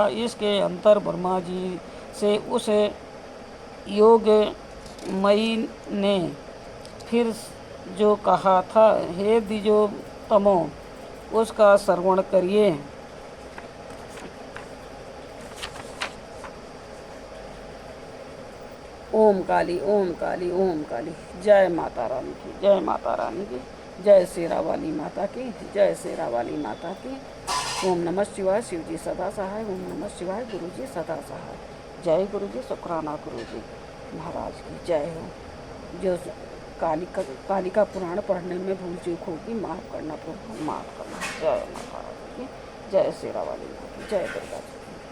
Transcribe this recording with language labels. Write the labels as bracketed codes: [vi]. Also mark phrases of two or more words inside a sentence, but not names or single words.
[hi] इसके अंतर ब्रह्मा जी से उस योगमयी ने फिर जो कहा था, हे द्विजोत्तमो, उसका श्रवण करिए। ओम काली, ओम काली, ओम काली। जय माता रानी की, जय माता रानी की, जय शेरा वाली माता की, जय शेरा वाली माता की। [sa] ओम नमः शिवाय। [hi] शिव जी सदा सहाय। [sa] ओम नमः शिवाय। [hi] गुरु जी सदा सहाय। जय गुरु जी। शुक्राना गुरु जी महाराज की जय हो। जो कालिका पुराण पढ़ने में भूल चूक होगी माफ़ करना, प्रभु माफ़ करना। जय माता की जय, शेरा वाली की जय, दुर्गा जी।